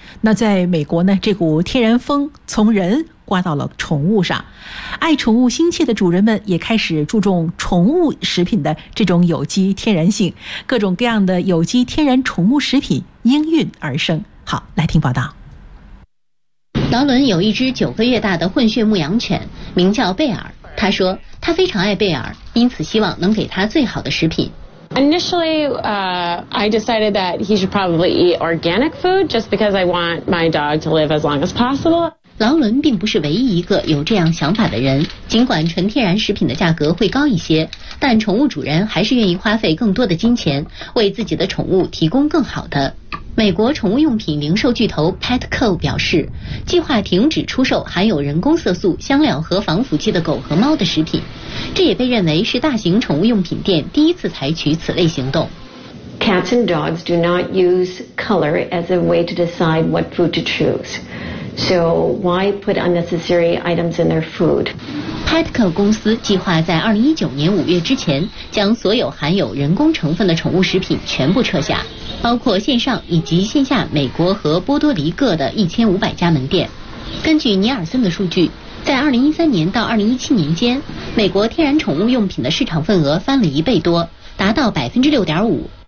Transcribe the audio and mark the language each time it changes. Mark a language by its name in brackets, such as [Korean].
[Chinese] 那在美国呢，这股天然风从人刮到了宠物上，爱宠物心切的主人们也开始注重宠物食品的这种有机天然性，各种各样的有机天然宠物食品应运而生。好，来听报道。劳伦有一只9个月大的混血牧羊犬，名叫贝尔。他说他非常爱贝尔，因此希望能给他最好的食品。 [English] Initially, I decided that he should probably eat organic food just because I want my dog to live as long as possible. [Chinese] 劳伦并不是唯一一个有这样想法的人。尽管纯天然食品的价格会高一些，但宠物主人还是愿意花费更多的金钱为自己的宠物提供更好的。美国宠物用品零售巨头 Petco 表示，计划停止出售含有人工色素、香料和防腐剂的狗和猫的食品，这也被认为是大型宠物用品店第一次采取此类行动。 [English] Cats and dogs do not use color as a way to decide what food to choose. So why put unnecessary items in their food? [Chinese] Petco 公司计划在2019年5月之前将所有含有人工成分的宠物食品全部撤下，包括线上以及线下美国和波多黎各的1500家门店。根据尼尔森的数据，在2013年到2017年间，美国天然宠物用品的市场份额翻了1倍多，达到6.5%。